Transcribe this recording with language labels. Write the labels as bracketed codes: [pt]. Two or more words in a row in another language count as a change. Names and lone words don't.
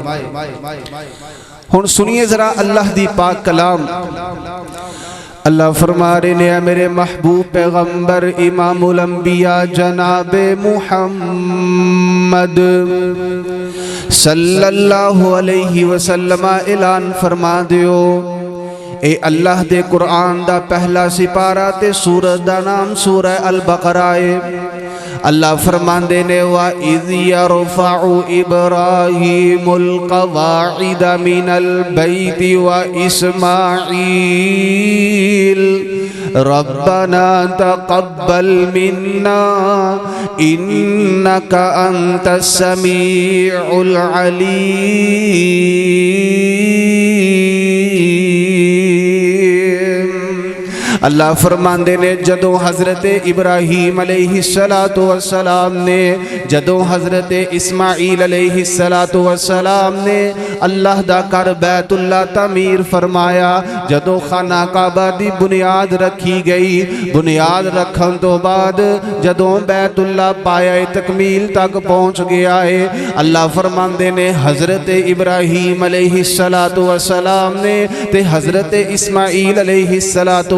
[pa] ہن سنیے ذرا اللہ دی پاک کلام۔ اللہ فرما رہے ہیں میرے محبوب پیغمبر امام الانبیاء جناب محمد [ar] صلی اللہ علیہ وسلم [pa] اعلان فرما دیو، اے اللہ دے قرآن دا پہلا سپارہ تے سورت دا نام سورہ البقرہ ہے۔ اللہ فرماندے نے [ar] وَإِذْ يَرْفَعُ إِبْرَاهِيمُ الْقَوَاعِدَ مِنَ الْبَيْتِ وَإِسْمَاعِيلُ رَبَّنَا تَقَبَّلْ مِنَّا إِنَّكَ أَنْتَ السَّمِيعُ الْعَلِيمُ۔ [pa] اللہ فرماندے نے جدوں حضرت ابراہیم علیہ السلام نے، جدوں حضرت اسماعیل علیہ السلام نے اللہ دا کر بیت اللہ تعمیر فرمایا، جدوں خانہ کعبہ دی بنیاد رکھی گئی، بنیاد رکھن تو بعد جدوں بیت اللہ پایا تکمیل تک پہنچ گیا ہے، اللہ فرماندے نے حضرت ابراہیم [ar] علیہ السلام [pa] نے تے حضرت اسماعیل [ar] علیہ السلام